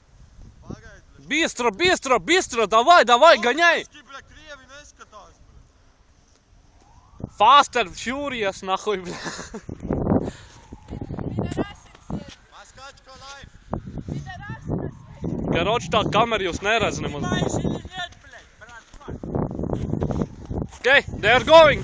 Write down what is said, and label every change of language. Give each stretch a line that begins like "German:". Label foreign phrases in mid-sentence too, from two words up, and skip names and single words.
Russian: Быстро, давай, gaņai! Fast and Furious, нахуй, бля.
Latvian: Karoč, tā kamera jūs neredz nemaz.
English: Okay, they are going!